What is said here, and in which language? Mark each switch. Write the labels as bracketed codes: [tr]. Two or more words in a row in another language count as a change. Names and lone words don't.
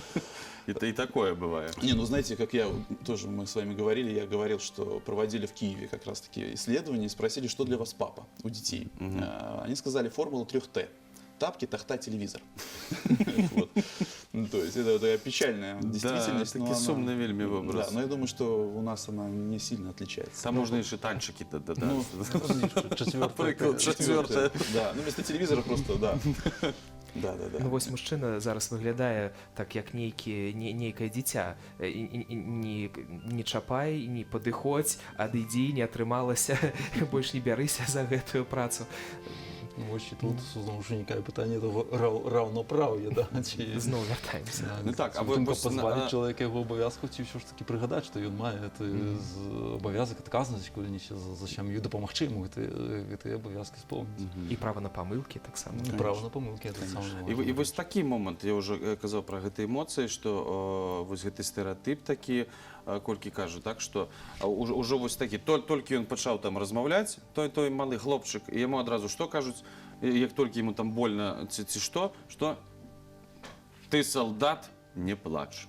[ru] И такое бывает. Не, ну знаете, как мы с вами говорили, я говорил, что проводили в Киеве как раз таки исследования и спросили, что для вас папа у детей. Они сказали формула 3 Т. Тапки, тахта, телевизор. То есть это такая печальная действительность. [be] Да, такі сумны вельмі Да, вобраз. [ru] но я думаю, что у нас она не сильно отличается. [be] Там можна яшчэ танчыкі дадаць. [ru] Четвертое. [be] Чацвёртае. [ru] Да, ну вместо телевизора просто, да. Да. [be] Ну вось мужчына зараз выглядае так, як нейкае дзіця. Не чапай, не падыходзь, адыдзі, не атрымалася, больш не бярыся за гэтую працу. [uk] Ну, ось тут знову ж виникає питання того равноправ'я, да? Чи... Знову вяртаємося. Ну так, а Тимка ось позбавить чоловіка його обов'язку, ці все ж таки пригадати, що він має обов'язок відказності, коли не ще за сім'ю допомогти йому, ці обов'язки сповнити. І право на помилки так само. Ну, право на помилки, це саме. [be] І вось такі момант, я ўжо казаў пра гэты эмоцыі, што вось гэты стэрэатып такі, колькі кажу, так, што ўжо вось такі, толькі ён пачаў там размаўляць, той малы хлопчык, і яму адразу што кажуць, як толькі яму там больна ці што, ты солдат, не плач.